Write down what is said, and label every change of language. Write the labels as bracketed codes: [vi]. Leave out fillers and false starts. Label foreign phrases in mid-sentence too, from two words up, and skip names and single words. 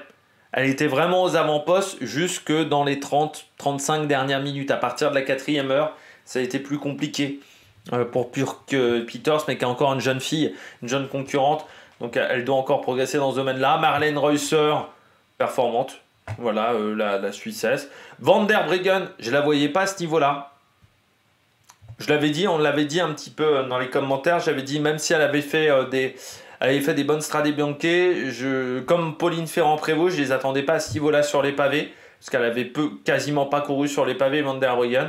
[fr] Elle était vraiment aux avant-postes jusque dans les 30-35 dernières minutes. À partir de la 4e heure, ça a été plus compliqué pour Peters, mais qui est encore une jeune fille, une jeune concurrente. Donc elle doit encore progresser dans ce domaine-là. Marlène Reusser, performante. Voilà, la Suissesse. Van der Breggen, je ne la voyais pas à ce niveau-là. Je l'avais dit, on l'avait dit un petit peu dans les commentaires. J'avais dit, même si elle avait fait des bonnes Strade Bianche, comme Pauline Ferrand-Prévot, je ne les attendais pas à ce niveau-là sur les pavés, parce qu'elle avait quasiment pas couru sur les pavés, Van der Breggen.